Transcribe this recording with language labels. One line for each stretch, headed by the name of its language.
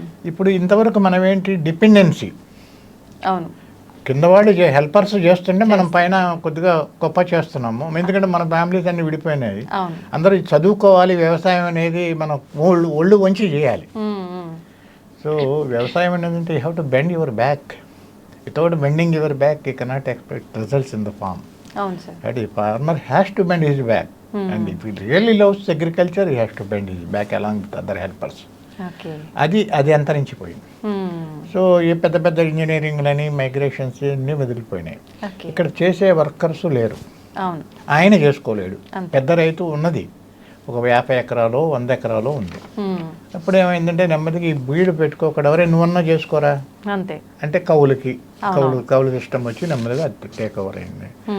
Telugu: ఇప్పుడు ఇంతవరకు మనం ఏంటి, డిపెండెన్సీ. అవును, కింద వాళ్ళు హెల్పర్స్ చేస్తుంటే మనం పైన కొద్దిగా గొప్ప చేస్తున్నాము. ఎందుకంటే మన ఫ్యామిలీస్ అన్ని విడిపోయినాయి. అందరూ చదువుకోవాలి, వ్యవసాయం అనేది మనం ఒళ్ళు వంచి చేయాలి.
English: so
Telugu: వ్యవసాయం అనేది
English: You have to bend your back. Without bending your back, you cannot expect results in the farm. The farmer has to bend his back. And if he really loves agriculture, he has to bend his back along with other helpers.
Telugu: అది అంతరించిపోయింది. So ఈ పెద్ద ఇంజనీరింగ్లని, migrations అన్నీ వదిలిపోయినాయి. ఇక్కడ చేసే workers లేరు, ఆయన చేసుకోలేడు. పెద్ద రైతు ఉన్నది ఒక 50 ఎకరాలు 100 ఎకరాలు ఉంది. అప్పుడు ఏమైందంటే నెమ్మదిగా ఈ బీడు పెట్టుకోకుండా ఎవరే నువ్వన్నా చేసుకోరా అంతే అంటే కౌలు సిస్టమ్ వచ్చి నెమ్మదిగా అది టేక్ ఓవర్ అయింది.